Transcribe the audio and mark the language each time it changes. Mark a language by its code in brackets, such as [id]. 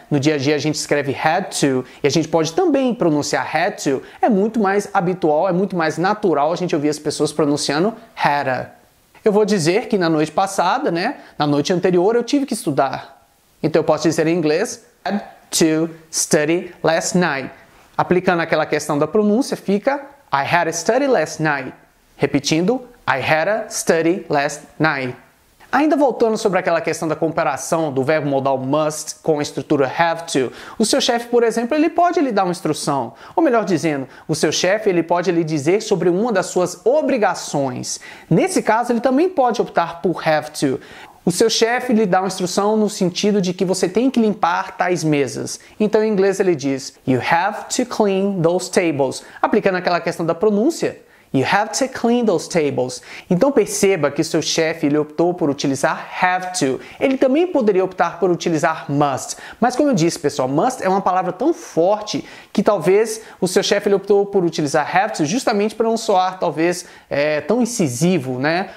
[pt] No dia a dia a gente escreve had to, e a gente pode também pronunciar had to, é muito mais habitual, é muito mais natural a gente ouvir as pessoas pronunciando had. Eu vou dizer que na noite passada, né? Na noite anterior eu tive que estudar. Então eu posso dizer em inglês, [en] had to study last night. [pt] Aplicando aquela questão da pronúncia, fica [en] I had a study last night. [pt] Repetindo, [en] I had a study last night. [pt] Ainda voltando sobre aquela questão da comparação do verbo modal must com a estrutura have to, o seu chefe, por exemplo, ele pode lhe dar uma instrução. Ou melhor dizendo, o seu chefe ele pode lhe dizer sobre uma das suas obrigações. Nesse caso, ele também pode optar por have to. O seu chefe lhe dá uma instrução no sentido de que você tem que limpar tais mesas. Então, em inglês, ele diz [en] You have to clean those tables. [pt] Aplicando aquela questão da pronúncia. [en] You have to clean those tables. [pt] Então perceba que seu chefe ele optou por utilizar have to. Ele também poderia optar por utilizar must. Mas como eu disse, pessoal, must é uma palavra tão forte que talvez o seu chefe ele optou por utilizar have to justamente para não soar talvez tão incisivo, né?